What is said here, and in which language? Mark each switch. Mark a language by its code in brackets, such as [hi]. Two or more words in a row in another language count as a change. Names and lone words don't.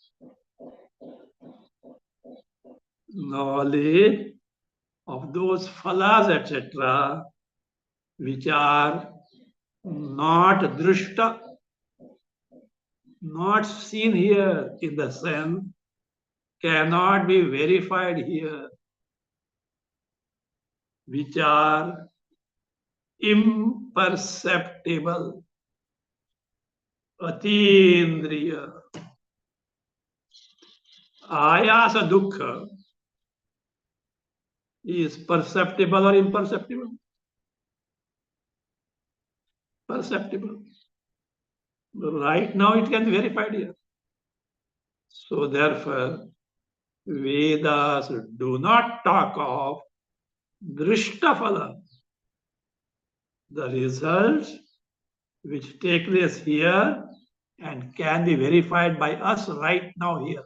[en] Knowledge of those phalas, etc., which are not drishta, not seen here in the sense, cannot be verified here, which are imperceptible, atindriya. [sa] Ayasa dukkha [en] is perceptible or imperceptible? Perceptible. Right now it can be verified here. So therefore, Vedas do not talk of drishtaphala, the results which take place here and can be verified by us right now here.